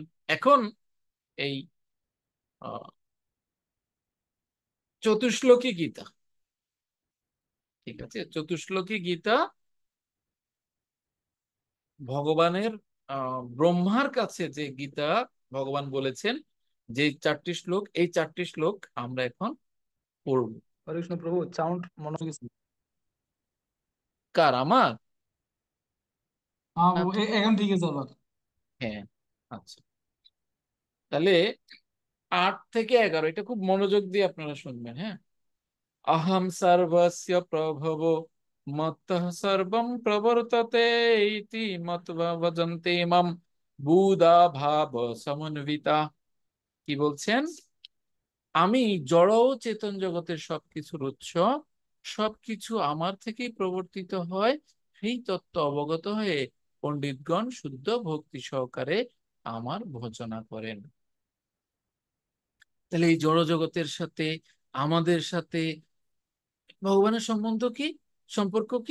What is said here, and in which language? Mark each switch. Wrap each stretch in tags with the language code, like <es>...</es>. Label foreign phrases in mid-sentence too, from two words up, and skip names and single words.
<bn>এখন এই চতুশ্লোকী গীতা, ঠিক আছে, চতুশ্লোকী গীতা ভগবানের ব্রহ্মার কাছে যে গীতা ভগবান বলেছেন, যে 4টি শ্লোক, এই 4টি শ্লোক আমরা এখন পড়ব। হরে কৃষ্ণ প্রভু, সাউন্ড মনে হয় গেছে। কার? আমার? হ্যাঁ প্রভু, এখন ঠিক আছে আবার। হ্যাঁ, আচ্ছা। তাহলে 8 থেকে 11 এটা খুব মনোযোগ দিয়ে আপনারা শুনবেন, হ্যাঁ।</bn> <sa>अहम सर्वस्य प्रभवो मत्तः सर्वं प्रवर्तते इति मत्वा वदन्ते मां बुधा भाव समन्विता।</sa> <bn>কি বলছেন? আমি জড় ও চেতন জগতের সবকিছুর উৎস, সবকিছু আমার থেকেই প্রবর্তিত হয়, সেই তত্ত্ব অবগত হয়ে পণ্ডিতগণ শুদ্ধ ভক্তি সহকারে আমার ভজনা করেন। তাহলে এই জড় জগতের সাথে আমাদের সাথে ভগবানের সম্বন্ধ কি, সম্পর্ক কি?</bn>